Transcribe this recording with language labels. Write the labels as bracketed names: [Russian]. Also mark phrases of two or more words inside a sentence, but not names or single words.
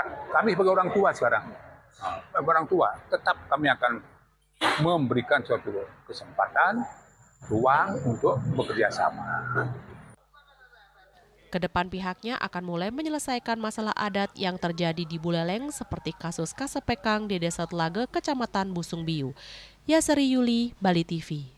[Indonesian] Kami sebagai orang tua sekarang, orang tua tetap kami akan memberikan suatu kesempatan, ruang untuk bekerja sama. Kedepan pihaknya akan mulai menyelesaikan masalah adat yang terjadi di Buleleng seperti kasus Kasepekang di Desa Telaga, Kecamatan Busung Biu. Yasari Yuli, Bali TV.